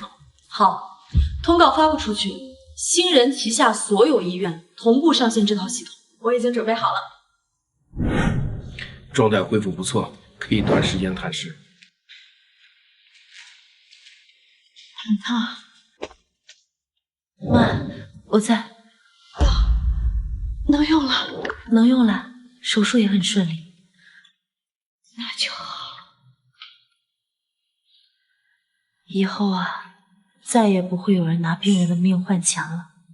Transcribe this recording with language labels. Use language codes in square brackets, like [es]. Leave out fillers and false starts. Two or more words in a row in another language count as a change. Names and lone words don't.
[zh] 好，通告發布出去，星人旗下所有醫院同步上線這套系統。我已經準備好了。狀態恢復不錯，可以短時間探視。很燙。媽，我在。能用了，能用了，手術也很順利。那就好。以後啊，再也不會有人拿病人的命換錢了。